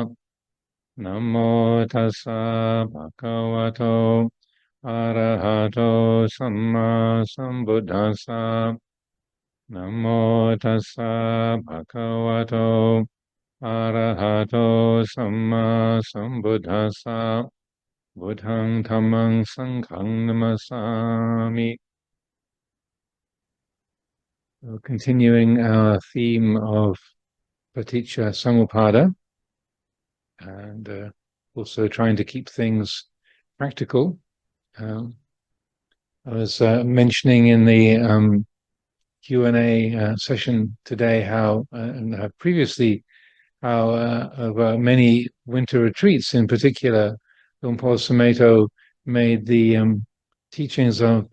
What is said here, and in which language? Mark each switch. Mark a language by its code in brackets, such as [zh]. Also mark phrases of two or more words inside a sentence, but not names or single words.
[pi] Namo tassa bhagavato arahato samma sambuddhassa. Namo tassa bhagavato arahato samma sambuddhassa. Buddhang dhammang sanghang namasami. [en] Continuing our theme of Paticcasamuppāda, and also trying to keep things practical. I was mentioning in the Q&A session today how, and previously, how over many winter retreats in particular, Lumpur Sumedho made the teachings of